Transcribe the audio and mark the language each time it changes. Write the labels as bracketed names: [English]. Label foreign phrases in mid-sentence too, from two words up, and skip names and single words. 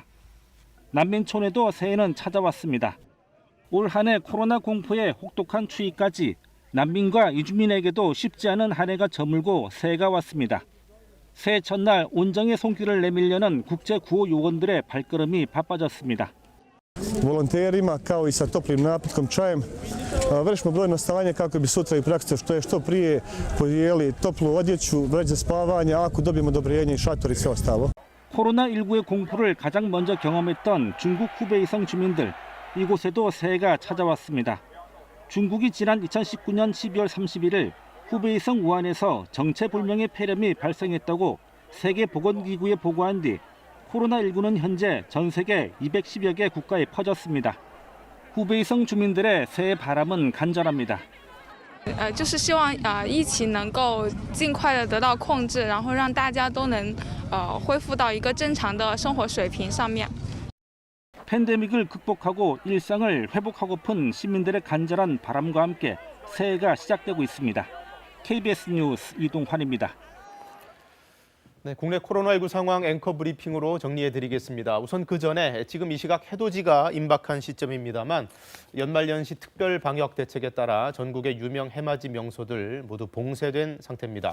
[Korean] 난민촌에도 새해는 찾아왔습니다. 올 한 해 코로나 공포의 혹독한 추위까지 난민과 이주민에게도 쉽지 않은 한 해가 저물고 새해가 왔습니다. 새해 첫날 온정의 손길을 내밀려는 국제 구호 요원들의 발걸음이 바빠졌습니다. [Bosnian] Volonterima kao i sa toplim napitkom čajem vršimo brojno stavanje kako bi sutra i praksa što prije podijeli toplu odjeću, vreće za spavanje, ako dobijemo odobrenje i šator i sve ostalo. [Korean] 코로나19의 공포를 가장 먼저 경험했던 중국 후베이성 주민들, 이곳에도 새해가 찾아왔습니다. 중국이 지난 2019년 12월 31일 후베이성 우한에서 정체불명의 폐렴이 발생했다고 세계보건기구에 보고한 뒤 코로나19는 현재 전 세계 210여 개 국가에 퍼졌습니다. 후베이성 주민들의 새해 바람은 간절합니다. [Chinese] 就是希望疫情能够尽快的得到控制，然后让大家都能恢复到一个正常的生活水平上面。 [Korean] 팬데믹을 극복하고 일상을 회복하고픈 시민들의 간절한 바람과 함께 새해가 시작되고 있습니다. KBS 뉴스 이동환입니다. 네, 국내 코로나19 상황 앵커 브리핑으로 정리해드리겠습니다. 우선 그 전에 지금 이 시각 해돋이가 임박한 시점입니다만 연말연시 특별 방역 대책에 따라 전국의 유명 해맞이 명소들 모두 봉쇄된 상태입니다.